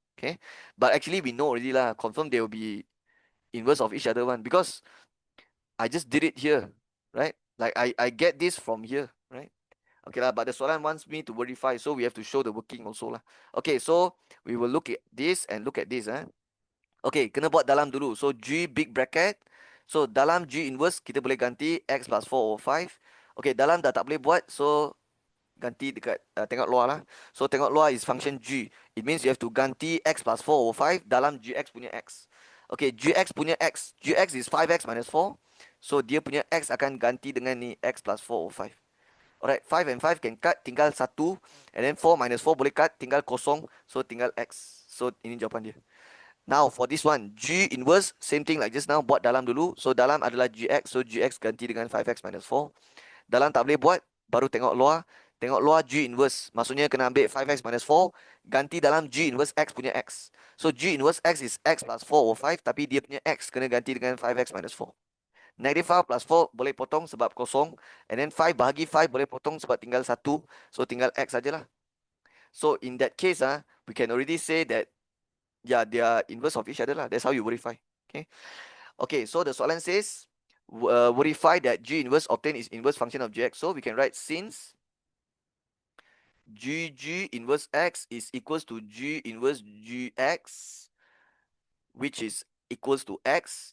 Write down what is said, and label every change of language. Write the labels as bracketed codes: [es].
[en] Okay, but actually we know already lah, confirm they will be inverse of each other one, because I just did it here, right? Like I get this from here, right? Okay lah, but the [ms] soalan [en] wants me to verify, so we have to show the working also lah. Okay, so we will look at this and look at this. [ms] Okay, kena buat dalam dulu. [en] So G big bracket. [ms] So dalam G inverse kita boleh ganti X plus 4 over 5. Okay, dalam dah tak boleh buat, [en] so [ms] ganti dekat tengok luar lah. [en] So [ms] tengok luar [en] is function G. It means you have to [ms] ganti [en] X plus 4 over 5 [ms] dalam GX punya X. Okay, GX punya X. [en] GX is 5X minus 4. [ms] So dia punya X akan ganti dengan ni X plus 4 over 5. [en] Alright, 5 and 5 can cut, [ms] tinggal 1. [en] And then 4 minus 4 [ms] boleh cut, tinggal kosong. So tinggal X. So ini jawapan dia. [en] Now for this one, G inverse, same thing like just now, [ms] buat dalam dulu. So dalam adalah GX, so GX ganti dengan 5X minus 4. Dalam tak boleh buat, baru tengok luar. Tengok luar G inverse, maksudnya kena ambil 5X minus 4, ganti dalam G inverse X punya X. [en] So G inverse X is X plus 4 over 5, [ms] tapi dia punya X kena ganti dengan 5X minus 4. Negative 5 plus 4 boleh potong sebab kosong. And then 5 bahagi 5 boleh potong sebab tinggal 1. So tinggal X sajalah. [en] So in that case, we can already say that, yeah, they are inverse of each other lah. That's how you verify. Okay. Okay, so the [ms] soalan [en] says, verify that G inverse obtained is inverse function of GX. So we can write since GG inverse X is equals to G inverse GX, which is equals to X.